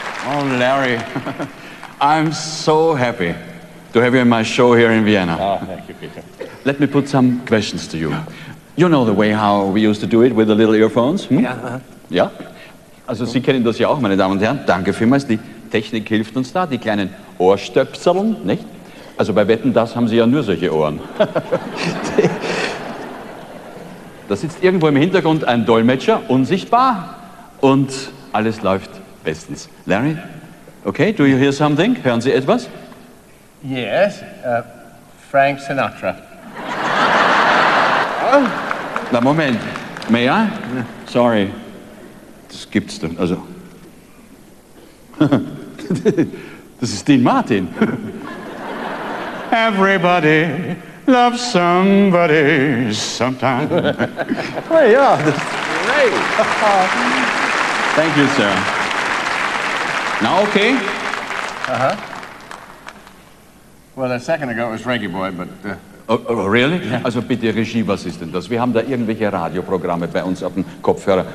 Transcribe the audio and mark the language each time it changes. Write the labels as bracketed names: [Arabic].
[English] Oh, Larry, I'm so happy to have you in my show here in Vienna. Oh, thank you, Peter. Let me put some questions to you. You know the way how we used to do it with the little earphones? Hmm? Ja. Uh-huh. [German] Ja? Also, Sie kennen das ja auch, meine Damen und Herren. Danke vielmals. Die Technik hilft uns da, die kleinen Ohrstöpseln, nicht? Also, bei Wetten, das haben Sie ja nur solche Ohren. Da sitzt irgendwo im Hintergrund ein Dolmetscher, unsichtbar, und alles läuft bestens. [English] Larry, okay, do you hear something? [German] Hören Sie etwas? [English] Yes, Frank Sinatra. [German] Na Moment, [English] may I? [German] Sorry, das gibt's doch, also. Das ist [English] Dean Martin. Everybody loves somebody sometime. Hey, ja, [German] das ist great. [English] Thank you, sir. Now okay? Uh-huh. Well, a second ago it was Reggae Boy, but... Really? Yeah. [German] Also bitte, Regie, was ist denn das? Wir haben da irgendwelche Radioprogramme bei uns auf dem Kopfhörer.